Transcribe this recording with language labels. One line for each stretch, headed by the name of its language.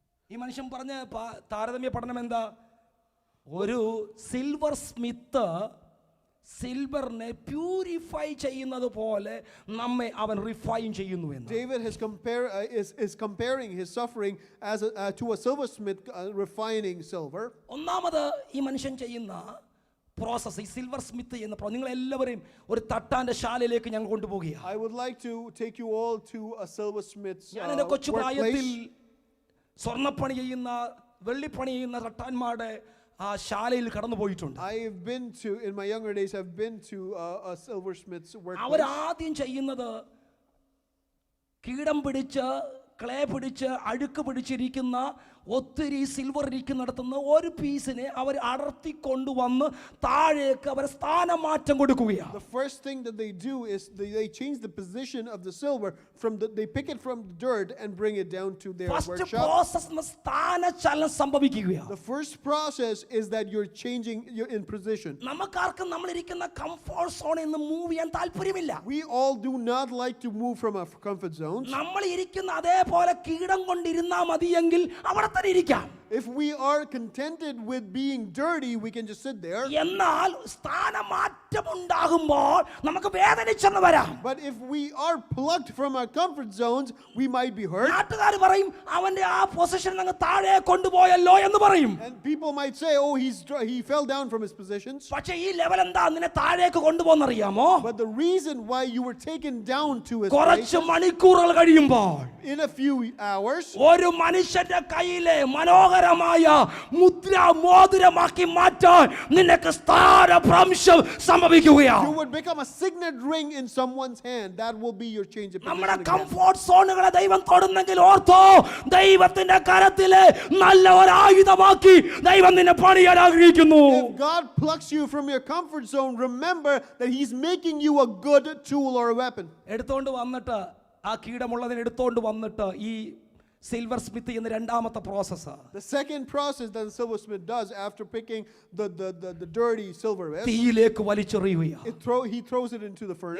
Malayalam: ഈ മനുഷ്യൻ പറഞ്ഞ താരതമ്യ പഠനം എന്താ? ഒരു സിൽവർ സ്മിത്ത് സിൽവറിനെ പ്യൂരിഫൈ ചെയ്യുന്നത് പോലെ നമ്മെ അവൻ റിഫൈൻ ചെയ്യുന്നു എന്ന്.
English: David is comparing his suffering as to a silversmith refining silver.
Malayalam: ഒന്നാമത് ഈ മനുഷ്യൻ ചെയ്യുന്ന പ്രോസസ്, ഈ സിൽവർ സ്മിത്ത് എന്ന നിങ്ങൾ എല്ലാവരെയും ഒരു തട്ടാന്റെ ശാലയിലേക്ക് ഞങ്ങൾ കൊണ്ടുപോകുകയാണ്.
English: I would like to take you all to a silversmith's
Malayalam: ഞാൻ എന്റെ കൊച്ചുപ്രായത്തിൽ
English: workplace.
Malayalam: സ്വർണ്ണപ്പണി ചെയ്യുന്ന, വെള്ളിപ്പണി ചെയ്യുന്ന തട്ടാന്മാരുടെ ആ ശാലയിൽ കടന്നു പോയിട്ടുണ്ട്.
English: I've been to, in my younger days, I've been to a silversmith's workplace.
Malayalam: അവർ ആദ്യം ചെയ്യുന്നത് കീടം പിടിച്ച്, ക്ലേ പിടിച്ച്, അഴുക്ക് പിടിച്ചിരിക്കുന്ന ഒത്തിരി സിൽവർ ഇരിക്കുന്നിടത്തുനിന്ന് ഒരു പീസിനെ അവർ അടർത്തി കൊണ്ടുവന്ന് താഴേക്ക് അവർ സ്ഥാനമാറ്റം കൊടുക്കുകയാണ്.
English: The first thing that they do is they change the position of the silver they pick it from the dirt and bring it down to their First workshop.
Malayalam: process സ്ഥാനചലനം സംഭവിക്കുകയാണ്.
English: The first process is that you're in position.
Malayalam: നമുക്കാർക്കും നമ്മൾ ഇരിക്കുന്ന comfort സോണിൽ നിന്ന് move ചെയ്യാൻ താല്പര്യമില്ല.
English: We all do not like to move from our comfort zones.
Malayalam: നമ്മൾ ഇരിക്കുന്ന അതേപോലെ കീടം കൊണ്ടിരുന്നാ മതിയെങ്കിൽ അവിടെ തന്നെ ഇരിക്കാം.
English: If we are contented with being dirty, we can just sit there.
Malayalam: എന്നാൽ സ്ഥാനമാറ്റം ഉണ്ടാകുമ്പോൾ നമുക്ക് വേദനിച്ചെന്ന് വരാം.
English: But if we are plucked from our comfort zones, we might be hurt.
Malayalam: നാട്ടുകാർ പറയും അവന്റെ ആ പൊസിഷൻ അങ്ങ് താഴെ കൊണ്ടുപോയല്ലോ എന്ന് പറയും.
English: And people might say, oh, he fell down from his positions.
Malayalam: പക്ഷേ ഈ ലെവൽ എന്താ നിന്നെ താഴേക്ക് കൊണ്ടുപോകുന്നറിയാമോ?
English: But the reason why you were taken down to his
Malayalam: കുറച്ച്
English: place,
Malayalam: മണിക്കൂറുകൾ കഴിയുമ്പോൾ
English: in a few hours,
Malayalam: ഒരു മനുഷ്യന്റെ കയ്യിലെ മനോഹരമായ മോതിരമാക്കി മാറ്റാൻ നിനക്ക് സ്ഥാനഭ്രംശം സംഭവിക്കുകയാണ്.
English: you would become a signet ring in someone's hand. That will be your change of
Malayalam: നമ്മുടെ
English: position again.
Malayalam: കംഫോർട്ട് സോണുകളെ ദൈവം തൊടുന്നെങ്കിൽ ഓർത്തോ, ദൈവത്തിന്റെ കരത്തിലെ നല്ല ഒരു ആയുധമാക്കി ദൈവം നിന്നെ പണിയാൻ ആഗ്രഹിക്കുന്നു.
English: If God plucks you from your comfort zone, remember that he's making you a good tool or a weapon.
Malayalam: എടുത്തോണ്ട് വന്നിട്ട് ആ കീടമുള്ളതിനെ എടുത്തോണ്ട് വന്നിട്ട് ഈ സിൽവർ സ്മിത്ത് എന്ന രണ്ടാമത്തെ process.
English: The second process that the silversmith does after picking the dirty silver is
Malayalam: തീയിലേക്ക് വലിച്ചെറിയുകയാണ്.
English: he throws it into the furnace.